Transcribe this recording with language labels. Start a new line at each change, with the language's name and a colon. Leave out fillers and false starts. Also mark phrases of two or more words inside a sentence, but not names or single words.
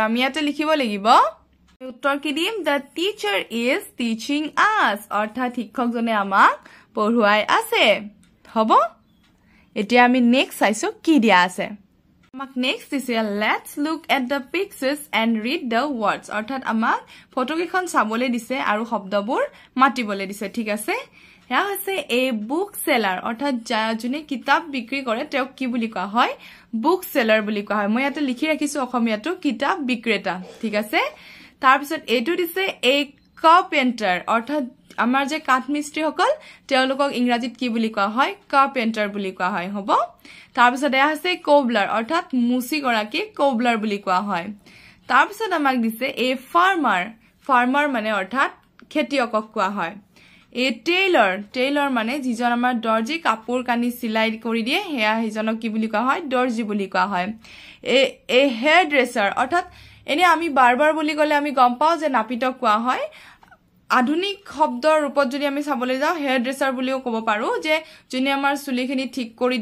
Assamese: আমি ইয়াতে লিখিব লাগিব উত্তৰ কি দিম
English: the teacher is teaching us
Assamese: অৰ্থাৎ শিক্ষকজনে আমাক পঢ়ুৱাই আছে হ'ব এতিয়া আমি নেক্সট চাইছো কি দিয়া আছে আমাক নেক্সট দিছে
English: let's look at the pictures and read the
Assamese: words অৰ্থাৎ আমাক ফটোকেইখন চাবলৈ দিছে আৰু শব্দবোৰ মাতিবলৈ দিছে ঠিক আছে য়া হৈছে
English: a book seller
Assamese: অৰ্থাৎ যোনে কিতাপ বিক্ৰী কৰে তেওঁক কি বুলি কোৱা হয়
English: book seller
Assamese: বুলি কোৱা হয় মই ইয়াতে লিখি ৰাখিছো অসমীয়াটো কিতাপ বিক্ৰেতা ঠিক আছে তাৰ পিছত এটো দিছে
English: a carpenter
Assamese: অৰ্থাৎ আমাৰ যে কাঠ মিস্ত্ৰী সকল তেওঁলোকক ইংৰাজীত কি বুলি কোৱা হয় carpenter বুলি কোৱা হয় হ'ব তাৰ পিছত এয়া আছে cobbler অৰ্থাৎ মুচি গৰাকী cobbler বুলি কোৱা হয় তাৰ পিছত আমাক দিছে a farmer মানে অৰ্থাৎ খেতিয়কক কোৱা হয়
English: a tailor
Assamese: মানে যিজন আমাৰ দৰ্জি কাপোৰ কানি সিলাই কৰি দিয়ে হেয়া হিজনক কি বুলি কোৱা হয় দৰ্জি বুলি কোৱা হয়
English: a hairdresser
Assamese: অৰ্থাৎ এনে আমি বাৰবাৰ বুলি ক'লে আমি গম পাও যে নাপিতক কোৱা হয় আধুনিক শব্দৰ ৰূপত যদি আমি চাবলৈ যাও
English: hair dresser
Assamese: বুলিও ক'ব পাৰো যে যোনে আমাৰ চুলিখিনি ঠিক কৰি